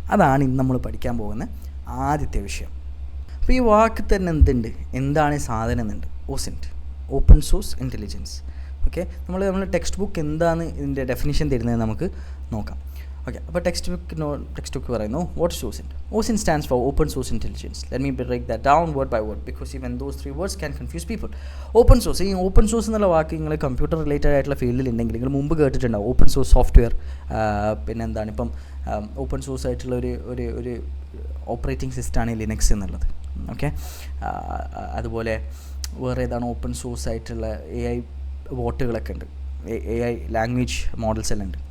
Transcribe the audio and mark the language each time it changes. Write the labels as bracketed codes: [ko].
[ml] അതാണ് ഇന്ന് നമ്മൾ പഠിക്കാൻ പോകുന്ന ആദ്യത്തെ വിഷയം. അപ്പോൾ ഈ വാക്ക് തന്നെ എന്താണ് സാധനം എന്നുണ്ട്. OSINT, open source intelligence. Okay, നമ്മൾ ടെക്സ്റ്റ് ബുക്ക് എന്താണ് ഇതിൻ്റെ ഡെഫിനിഷൻ തരുന്നത് നമുക്ക് നോക്കാം. ഓക്കെ, അപ്പോൾ ടെക്സ്റ്റ് ബുക്ക് പറയുന്നു [en] What is OSINT. OSINT stands for Open Source Intelligence. Let me break that down word by word because even those three words can confuse people. [ml] Open source, ഈ open source എന്നുള്ള വാക്ക് നിങ്ങൾ computer related ആയിട്ടുള്ള ഫീൽഡിൽ ഉണ്ടെങ്കിൽ നിങ്ങൾ മുമ്പ് കേട്ടിട്ടുണ്ടാവും. Open source software, പിന്നെ എന്താണ് ഇപ്പം ഓപ്പൺ സോഴ്സ് ആയിട്ടുള്ള ഒരു ഓപ്പറേറ്റിംഗ് സിസ്റ്റമാണ് ലിനക്സ് എന്നുള്ളത്. ഓക്കെ, അതുപോലെ വേറെ ഏതാണ് ഓപ്പൺ സോഴ്സ് ആയിട്ടുള്ള AI ബോട്ടുകളൊക്കെ ഉണ്ട്, AI ലാംഗ്വേജ് മോഡൽസ് എല്ലാം ഉണ്ട്.